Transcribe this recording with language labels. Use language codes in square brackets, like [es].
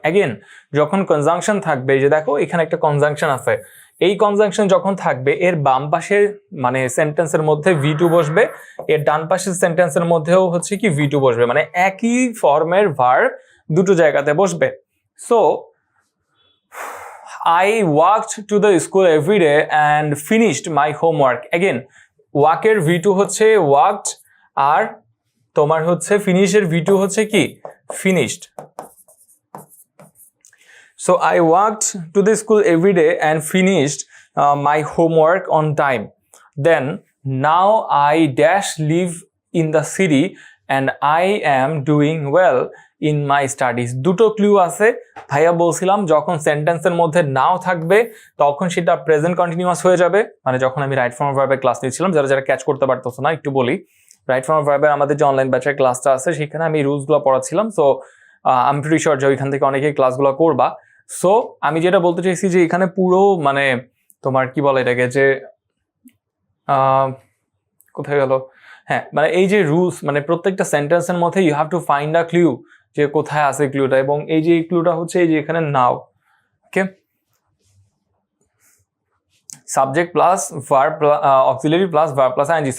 [bn] Again, যখন conjunction থাকবে, যে দেখো এখানে একটা কনজাংশন আছে, এই কনজাংশন যখন থাকবে এর বাম পাশে মানে সেন্টেন্সের মধ্যে V2 বসবে, এর ডান পাশের সেন্টেন্সের মধ্যেও হচ্ছে কি V2 বসবে, মানে একই ফর্মের ভার্ব দুটো জায়গাতে বসবে। [en] So I walked to the school every day and finished my homework. [bn] Again, walk এর V2 হচ্ছে walked, আর তোমার হচ্ছে ফিনিশ এর V2 হচ্ছে কি finished. [en] So I walked to the school every day and finished my homework on time. Then now I dash live in the city and I am doing well in my studies. [bn] দুটো clue আছে। ভাইয়া বলছিলাম যখন সেন্টেন্সের মধ্যে নাও থাকবে তখন সেটা প্রেজেন্ট কন্টিনিউয়াস হয়ে যাবে, মানে যখন আমি রাইট ফর্ম অফ ভার্বের ক্লাস নিচ্ছিলাম, যারা যারা ক্যাচ করতে পারতেছো না একটু বলি, রাইট ফর্ম অফ ভার্বের আমাদের যে অনলাইন ব্যাচের ক্লাসটা আছে সেখানে আমি রুলসগুলো পড়াচ্ছিলাম। So [en] I am pretty sure [bn] যে ওইখান থেকে অনেকেই ক্লাসগুলো করবা। সো আমি যেটা বলতে চাইছি যে এখানে পুরো মানে তোমার কি বলে এটাকে, যে কোথায় গেল, হ্যাঁ মানে এই যে রুলস, মানে প্রত্যেকটা সেন্টেন্সের মধ্যে [en] you have to find a clue, [bn] যে কোথায় আছে ক্লুটা, এবং এই যে ক্লুটা হচ্ছে এই যে এখানে নাও, ওকে, subject plus verb auxiliary plus verb plus ING.